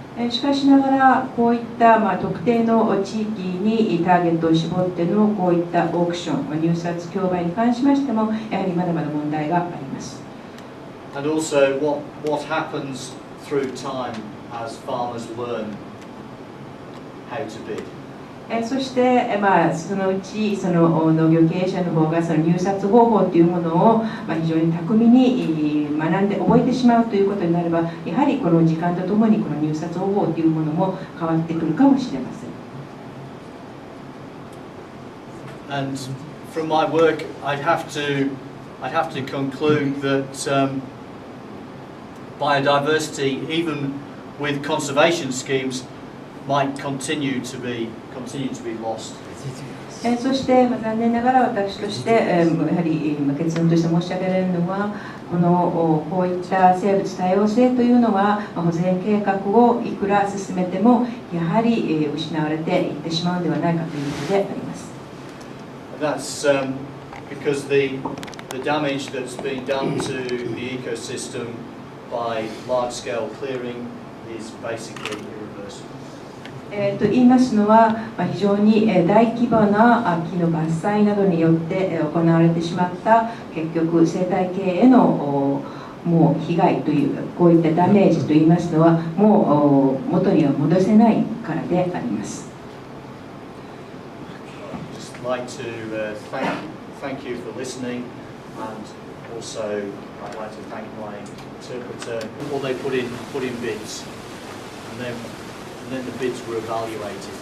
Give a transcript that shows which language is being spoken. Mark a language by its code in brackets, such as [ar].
[ja] しかしながら、こういった特定の地域にターゲットを絞ってのこういったオークション、入札競売に関しましても、やはりまだまだ問題があります。 [en] And also what happens through time as farmers learn how to bid. [ja] そして、そのうちその農業経営者の方がその入札方法というものを非常に巧みに学んで覚えてしまうということになれば、やはりこの時間とともにこの入札方法というものも変わってくるかもしれません。 [en] And from my work, I'd have to conclude that biodiversity, even with conservation schemes, might continue to be lost. [ja] そして残念ながら私としてやはり結論として申し上げられるのは、こういった生物多様性というのは保全計画をいくら進めてもやはり失われていってしまうのではないかということであります。 [en] That's because the damage that's been done to the ecosystem by large-scale clearing is basically irreversible. [ja] と言いますのは、非常に大規模な木の伐採などによって行われてしまった結局生態系へのもう被害というこういったダメージといいますのはもう元には戻せないからであります。 [en] Just like to thank you for listening, and also I'd like to thank my interpreter. All they put in bids, and then the bids were evaluated.